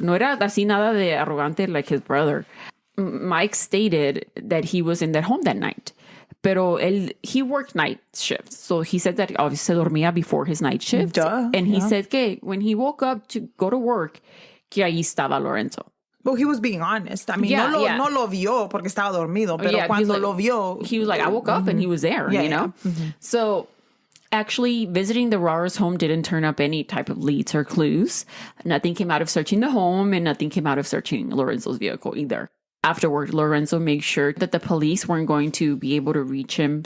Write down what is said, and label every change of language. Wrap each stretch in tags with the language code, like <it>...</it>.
<es>No era así nada de arrogante</es> <en>like his brother. Mike stated that he was in that home that night.</en> <es>Pero</es> <en>he worked night shifts. So he said that obviously</en> <es>dormía</es> <en>before his night shift. And he said que when he woke up to go to work,</en> <es>que ahí estaba Lorenzo.</es> <en>Well, he was being honest.</en> <es>I mean, no lo vio porque estaba dormido, pero cuando lo vio...</es> <en>He was like, I woke up and he was there, So actually, visiting the Raras home didn't turn up any type of leads or clues. Nothing came out of searching the home and nothing came out of searching Lorenzo's vehicle either. Afterward, Lorenzo made sure that the police weren't going to be able to reach him.</en>